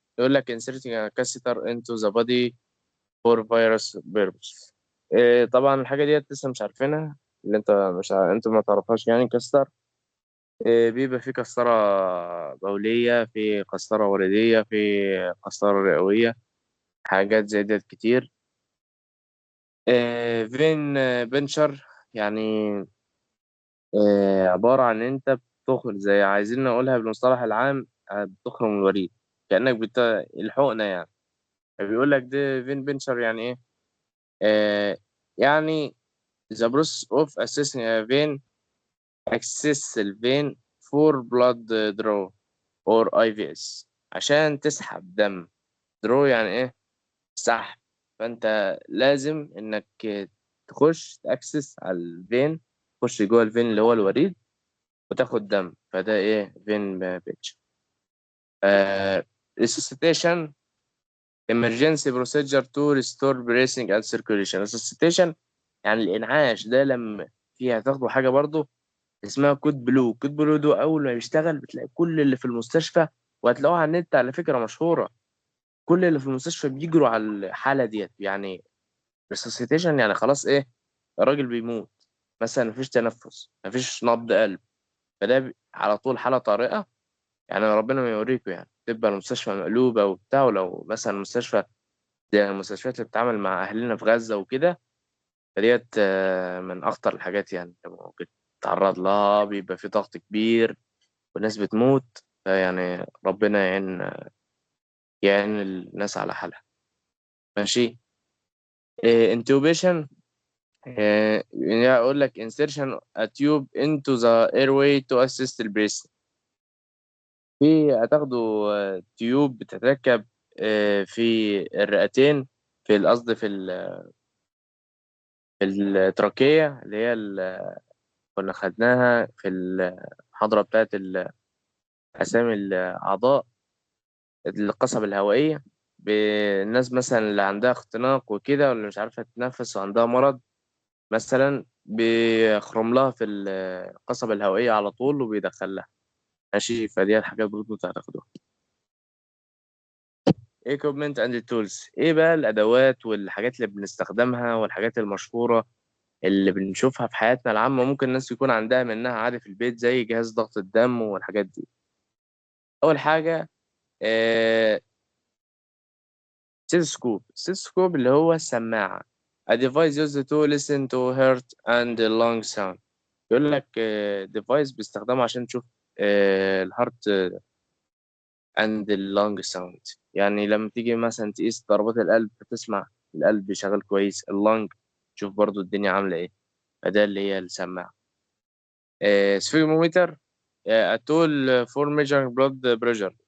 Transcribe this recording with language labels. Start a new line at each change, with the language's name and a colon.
Arabic: يقول لك
English: inserting a catheter into the body for virus purpose.
Arabic: طبعا الحاجة ديت لسه مش عارفينها، اللي انت مش انت ما تعرفهاش يعني. كاستر بيبقى في قسطرة بولية، في قسطرة وريدية، في قسطرة رئوية، حاجات زي ديت كتير. فين بنشر يعني عبارة عن إن أنت بتخرج، زي عايزين نقولها بالمصطلح العام، بتخرج من الوريد كأنك الحقنة يعني. بيقول لك ده فين بنشر يعني إيه. آه يعني
English: the process of assessing a vein access الفين for blood draw or IVS،
Arabic: عشان تسحب دم. درو يعني ايه، سحب. فانت لازم انك تخش تاكسس على الفين، تخش جوه الفين اللي هو الوريد وتاخد دم. فده ايه فين بيتش.
English: resuscitation emergency procedure to restore breathing and circulation.
Arabic: resuscitation يعني الانعاش ده، لما فيها تاخدوا حاجه برضو اسمها كود بلو. كود بلو ده اول ما بيشتغل بتلاقي كل اللي في المستشفى، وهتلاقوها على النت على فكره مشهوره، كل اللي في المستشفى بيجروا على الحالة ديت يعني. resuscitation يعني خلاص ايه، الراجل بيموت مثلا، مفيش تنفس، مفيش نبض قلب. فده على طول حالة طارئة يعني. ربنا ما يوريكم يعني، تبقى المستشفى مقلوبة وبتاع. ولو مثلا مستشفى زي المستشفيات اللي بتتعامل مع أهلنا في غزة وكده، فديت من أخطر الحاجات يعني اللي ممكن تتعرض لها. بيبقى في ضغط كبير والناس بتموت. يعني ربنا يعين الناس على حالها. ماشي.
English: intubation
Arabic: يعني اقول لك
English: insertion a tube into the airway to assist the breathing.
Arabic: في هتاخدوا تيوب بتتركب في الرئتين، في القصد في التراكية اللي هي كنا خدناها في المحاضرة بتاعت أسامي الأعضاء، القصبة الهوائية. بالناس مثلا اللي عندها اختناق وكده، واللي مش عارفة تتنفس وعندها مرض، مثلا بيخرم لها في القصبة الهوائية على طول وبيدخلها. ماشي، فدي الحاجات برضه انت هتاخدوها.
English: equipment and tools،
Arabic: ايه بقى الادوات والحاجات اللي بنستخدمها والحاجات المشهورة اللي بنشوفها في حياتنا العامة، ممكن الناس يكون عندها منها عادي في البيت، زي جهاز ضغط الدم والحاجات دي. اول حاجة ستيثوسكوب اللي هو السماعة.
English: a device used to listen to heart and lung sound.
Arabic: يقول لك ديفايس بيستخدمه عشان تشوف الهارت
English: and lung sound.
Arabic: يعني لما تيجي مثلا تقيس ضربات القلب فتسمع القلب شغال كويس، اللنج تشوف برضو الدنيا عاملة ايه. فده اللي هي السماعة.
English: Sphygmometer, a tool for measuring blood pressure.